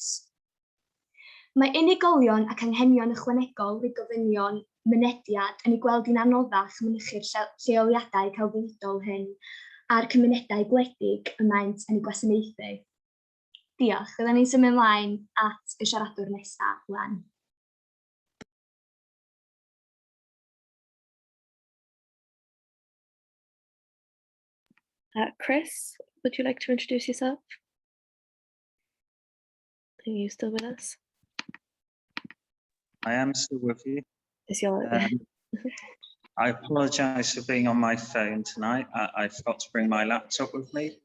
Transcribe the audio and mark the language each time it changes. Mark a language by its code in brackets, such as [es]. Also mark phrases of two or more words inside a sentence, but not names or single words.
[cy] Mae unigolion ac anghenion ychwanegol i gofynion mynediad yn ei gweld yn anoddach mynychu'r lleoliadau celfyddydol hyn a'r cymunedau gwledig y maent yn ei gwasanaethu. Diolch, byddwn ni'n symud ymlaen at y siaradwr nesaf rwan. [en] Chris, would you like to introduce yourself? Are you still with us? I am still with you. Is your I apologise for being on my phone tonight. I forgot to bring my laptop with me.